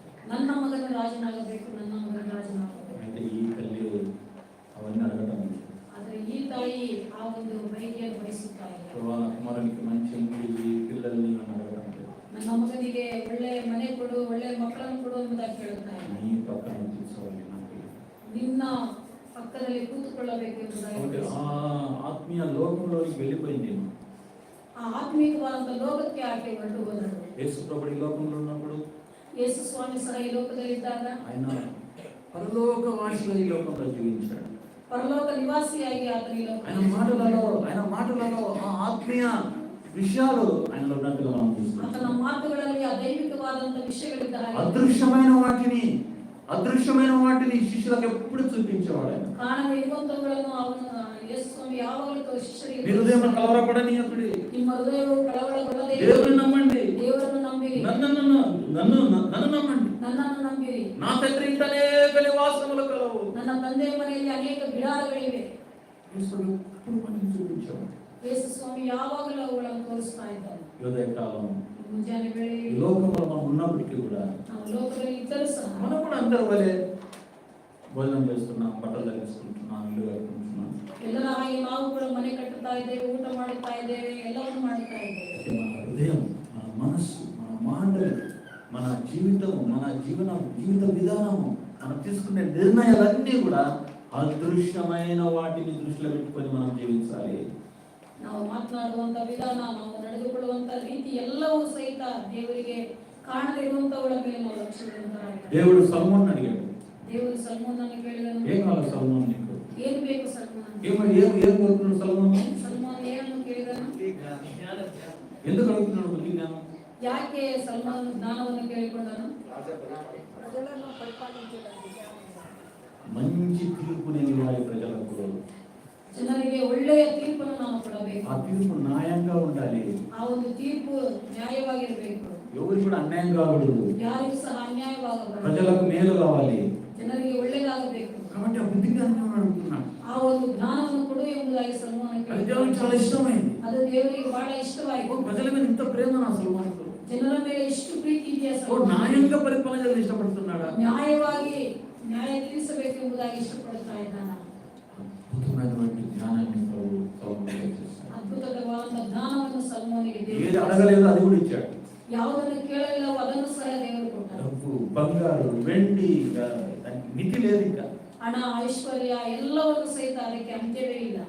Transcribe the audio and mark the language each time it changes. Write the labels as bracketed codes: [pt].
[kn] ನನ್ನ ಮಗನ ರಾಜನಾಗಬೇಕು, ನನ್ನ ಮಗನ ರಾಜನಾಗಬೇಕು. [te] అంటే ఈ తల్లి అవన్నీ అడగటం లేదు. [kn] ಆದ್ರೆ ಈ ತಾಯಿ ಆ ಒಂದು ಬಯಕೆಯನ್ನು ಬಯಸುತ್ತಾ ಇಲ್ಲ. [te] వాళ్ళ కుమారునికి మంచి ఇంటి పిల్లల్ని అని అడగటం లేదు. [kn] ನನ್ನ ಮಗನಿಗೆ ಒಳ್ಳೆ ಮನೆ ಕೊಡು, ಒಳ್ಳೆ ಮಕ್ಕಳನ್ನು ಕೊಡು ಎಂಬುದಾಗಿ ಕೇಳುತ್ತಾ ಇಲ್ಲ. [te] నీ పక్కన కూర్చోవాలి నాకు. [kn] ನಿನ್ನ ಪಕ್ಕದಲ್ಲಿ ಕೂತುಕೊಳ್ಳಬೇಕು ಎಂಬುದಾಗಿ [te] కాబట్టి ఆ [kn] ಬಯಸುತ್ತಾ. [te] ఆత్మీయ లోకంలోకి వెళ్ళిపోయింది. [kn] ಆ ಆತ್ಮೀಕವಾದಂತ ಲೋಕಕ್ಕೆ ಆಕೆ ಹೊರಟು ಹೋದಳು. [te] యేసు ప్రభువు ఈ లోకంలో ఉన్నప్పుడు [kn] ಯೇಸು ಸ್ವಾಮಿ ಸಹ ಈ ಲೋಕದಲ್ಲಿದ್ದಾಗ [te] ఆయన పరలోకవాసిగా ఈ లోకంలో జీవించాడు. [kn] ಪರಲೋಕ ನಿವಾಸಿಯಾಗಿ ಆತನ ಈ [te] ఆయన మాటలలో ఆ ఆత్మీయ విషయాలు ఆయనలో ఉన్నట్టుగా మనం చూస్తాం. [kn] ಆತನ ಮಾತುಗಳಲ್ಲಿ ಆ ದೈವಿಕವಾದಂತ ವಿಷಯಗಳಿದ್ದ ಹಾಗೆ [te] అదృశ్యమైన వాటిని శిష్యులకు ఎప్పుడు చూపించేవాడు ఆయన. [kn] ಕಾಣದೇ ಇರುವಂತವುಗಳನ್ನು ಅವನು ಯೇಸು ಸ್ವಾಮಿ ಯಾವಾಗಲೂ ಶಿಷ್ಯರಿಗೆ [te] మీ హృదయం కలవరపడనీయకుడి. [kn] ನಿಮ್ಮ ಹೃದಯವು ಕಳವಳಗೊಳ್ಳದೆ [te] దేవుని నమ్మండి. [kn] ದೇವರನ್ನು ನಂಬಿರಿ. [te] నన్ను నమ్మండి. [kn] ನನ್ನನ್ನು ನಂಬಿರಿ. [te] నా తండ్రి ఇంట అనేక నివాసములు కలవు. [kn] ನನ್ನ ತಂದೆಯ ಮನೆಯಲ್ಲಿ ಅನೇಕ ಬಿಡಾರಗಳಿವೆ. [te] యేసుడు ఎప్పుడు మనకి చూపించేవాడు. [kn] ಯೇಸು ಸ್ವಾಮಿ ಯಾವಾಗಲೂ ಅವುಗಳನ್ನು ತೋರಿಸ್ತಾ ಇದ್ದಾನೆ. [te] ఉదయకాలం [kn] ಮುಂಜಾನೆ [te] ఈ [kn] ವೇಳೆ [te] లోకంలో మనం ఉన్నప్పటికీ కూడా [kn] ನಾವು ಲೋಕದಲ್ಲಿ ಇದ್ದರೂ ಸಹ [te] మనం కూడా అందరూ వలే భోజనం చేస్తున్నాం, బట్టలు ధరించుకుంటున్నాం, ఇల్లు కట్టుకుంటున్నాం. [kn] ಎಲ್ಲರ ಹಾಗೆ ನಾವು ಕೂಡ ಮನೆ ಕಟ್ಟುತ್ತಾ ಇದ್ದೇವೆ, ಊಟ ಮಾಡುತ್ತಾ ಇದ್ದೇವೆ, ಎಲ್ಲವನ್ನು ಮಾಡುತ್ತಾ ಇದ್ದೇವೆ. [te] అయితే మన హృదయం, మన మనస్సు, మన మాటలు, మన జీవితం, మన జీవిత విధానము, మనం తీసుకునే నిర్ణయాలన్నీ కూడా అదృశ్యమైన వాటిని దృష్టిలో పెట్టుకొని మనం జీవించాలి. [kn] ನಾವು ಮಾತನಾಡುವಂತ ವಿಧಾನ, ನಾವು ನಡೆದುಕೊಳ್ಳುವಂತ ರೀತಿ ಎಲ್ಲವೂ ಸಹಿತ ದೇವರಿಗೆ ಕಾಣದಿರುವಂತವುಗಳ ಮೇಲೆ ನಾವು ಲಕ್ಷ್ಯವಿಡುವಂತರಾಗಿದ್ದೇವೆ. [te] దేవుడు సొలొమోన్ అడిగాడు, [kn] ದೇವರು ಸಲ್ಮೋನನ್ನು ಕೇಳಿದನು, [te] ఏం కావాలి సొలొమోన్ నీకు? [kn] ಏನು ಬೇಕು ಸಲ್ಮೋನ? [te] ఏం కోరుకున్నాడు సొలొమోన్? [kn] ಸಲ್ಮೋನ್ ಏನನ್ನು ಕೇಳಿದನು? [te] ఎందుకు అడుగుతున్నాడు బుద్ధి జ్ఞానం? [kn] ಯಾಕೆ ಸಲ್ಮಾನ್ ಜ್ಞಾನವನ್ನು ಕೇಳಿಕೊಂಡನು? [te] ప్రజలను పరిపాలించడానికి మంచి తీర్పుని ఇవ్వాలి ప్రజలకు. [kn] ಜನರಿಗೆ ಒಳ್ಳೆಯ ತೀರ್ಪನ್ನು ನಾವು ಕೊಡಬೇಕು. [te] ఆ తీర్పు న్యాయంగా ఉండాలి. [kn] ಆ ಒಂದು ತೀರ್ಪು ನ್ಯಾಯವಾಗಿರಬೇಕು. [te] ఎవరు కూడా అన్యాయం కాకూడదు. [kn] ಯಾರಿಗೂ ಸಹ ಅನ್ಯಾಯವಾಗಬಾರದು. [te] ప్రజలకు మేలు కావాలి. [kn] ಜನರಿಗೆ ಒಳ್ಳೆಯದಾಗಬೇಕು. [te] కాబట్టి ఆ బుద్ధి జ్ఞానం అడుగుతున్నాడు. [kn] ಆ ಒಂದು ಜ್ಞಾನವನ್ನು ಕೊಡು ಎಂಬುದಾಗಿ ಸಲ್ಮಾನ್ [te] అది దేవునికి చాలా ఇష్టమైంది. [kn] ಅದು ದೇವರಿಗೆ ಬಹಳ ಇಷ್ಟವಾಯಿತು. [te] ప్రజల మీద ఇంత ప్రేమ నా సొలొమోనుకు. [kn] ಜನರ ಮೇಲೆ ಎಷ್ಟು ಪ್ರೀತಿ ಇದೆಯಾ ఓ ಸಲ್ಮಾನ್? [te] న్యాయంగా పరిపాలన చేయాలని ఇష్టపడుతున్నాడా? [kn] ನ್ಯಾಯವಾಗಿ ನ್ಯಾಯ ತೀರಿಸಬೇಕು ಎಂಬುದಾಗಿ ಇಷ್ಟಪಡುತ್ತಾ ಇದ್ದಾನ. [te] అద్భుతమైనటువంటి జ్ఞానాన్ని ప్రభు సొలొమోనుకు ఇచ్చేశాడు. [kn] ಅದ್ಭುತವಾದ ಜ್ಞಾನವನ್ನು ಸಲ್ಮಾನಿಗೆ [te] ఏది [kn] ದೇವರು [te] అడగలేదు అది కూడా ఇచ్చాడు. [kn] ಯಾವುದನ್ನು ಕೇಳಲಿಲ್ಲವೋ ಅದನ್ನು ಸಹ ದೇವರು ಕೊಟ್ಟರು. [te] డబ్బు, బంగారు, వెండి, దానికి మితి లేదు. ఇంకా [kn] ಹಣ, ಐಶ್ವರ್ಯ ಎಲ್ಲವನ್ನು ಸಹಿತ ಅದಕ್ಕೆ ಅಂತ್ಯವೇ ಇಲ್ಲ.